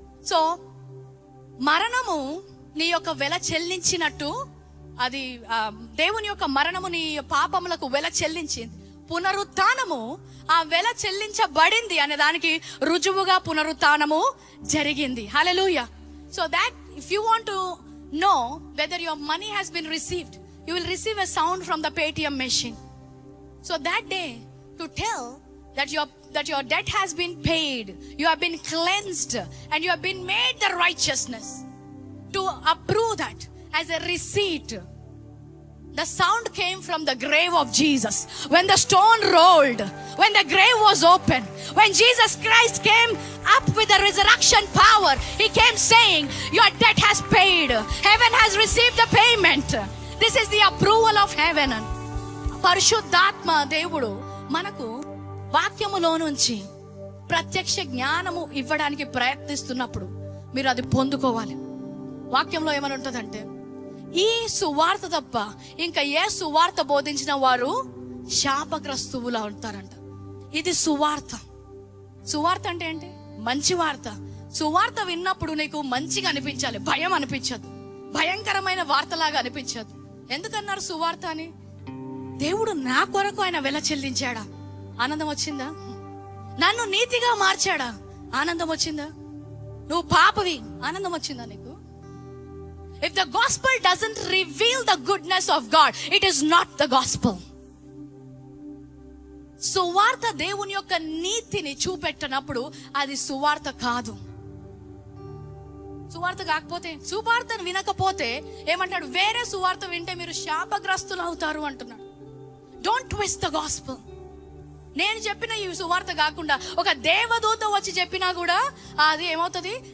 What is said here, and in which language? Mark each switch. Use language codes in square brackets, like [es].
[te] So మరణము నీ యొక్క వెల చెల్లించినట్టు, అది దేవుని యొక్క మరణము నీ పాపములకు వెల చెల్లించింది. పునరుత్థానము ఆ వెల చెల్లించబడింది అనే దానికి రుజువుగా పునరుత్థానము జరిగింది. హల్లెలూయా. [en] So that if you want to know whether your money has been received, you will receive a sound from the Paytm machine. So that day, to tell that your debt has been paid, you have been cleansed, and you have been made the righteousness, to approve that as a receipt, the sound came from the grave of Jesus. When the stone rolled, when the grave was open, when Jesus Christ came up with the resurrection power, he came saying, your debt has paid, heaven has received the payment. This is the approval of heaven. [te] పరిశుద్ధాత్మ దేవుడు మనకు వాక్యములో నుంచి ప్రత్యక్ష జ్ఞానము ఇవ్వడానికి ప్రయత్నిస్తున్నప్పుడు మీరు అది పొందుకోవాలి. వాక్యంలో ఏమని ఉంటుందంటే, ఈ సువార్త తప్ప ఇంకా ఏ సువార్త బోధించిన వారు శాపగ్రస్తువులా ఉంటారంట. ఇది సువార్త. సువార్త అంటే ఏంటి? మంచి వార్త. సువార్త విన్నప్పుడు నీకు మంచిగా అనిపించాలి, భయం అనిపించదు, భయంకరమైన వార్తలాగా అనిపించదు. ఎందుకన్నారు సువార్త అని? దేవుడు నా కొరకు ఆయన వెల చెల్లించాడా? ఆనందం వచ్చిందా? నన్ను నీతిగా మార్చాడా? ఆనందం వచ్చిందా? నువ్వు పాపవి, ఆనందం వచ్చిందా నీకు? [en] If the gospel doesn't reveal the goodness of God, it is not the gospel. [te] సువార్త దేవుని యొక్క నీతిని చూపెట్టనప్పుడు అది సువార్త కాదు. సువార్త కాకపోతే, సువార్తను వినకపోతే ఏమంటాడు? వేరే సువార్త వింటే మీరు శాపగ్రస్తులు అవుతారు అంటున్నాడు. [en] Don't twist the gospel. [te] నేను చెప్పిన ఈ సువార్త కాకుండా ఒక దేవదూత వచ్చి చెప్పినా కూడా అది ఏమవుతుంది?